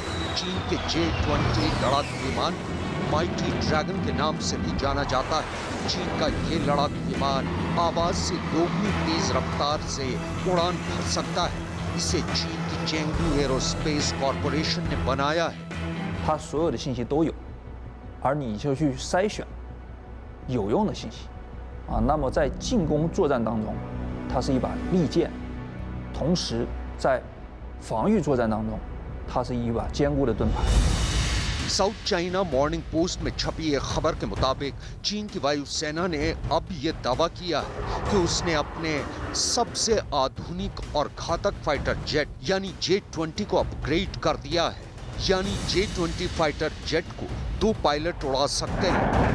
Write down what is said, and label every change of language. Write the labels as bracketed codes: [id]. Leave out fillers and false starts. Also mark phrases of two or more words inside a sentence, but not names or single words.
[hi] चीन के J-20 लड़ाकू विमान माइटी ड्रैगन के नाम से भी जाना जाता है। चीन का ये लड़ाकू विमान आवाज से दोगुनी तेज रफ्तार से उड़ान भर सकता है। इसे चीन की चेंगडू एरोस्पेस कॉर्पोरेशन ने बनाया है। [zh] 它所有的信息都有，而你就去筛选有用的信息啊。那么在进攻作战当中，它是一把利剑，同时在防御作战当中，它是一把坚固的盾牌。 [hi] साउथ चाइना मॉर्निंग पोस्ट में छपी एक खबर के मुताबिक चीन की वायुसेना ने अब ये दावा किया है कि उसने अपने सबसे आधुनिक और घातक [en] fighter jet [hi] यानी J-20 को अपग्रेड कर दिया है। यानी J-20 [en] fighter jet [hi] को 2 पायलट उड़ा सकते हैं।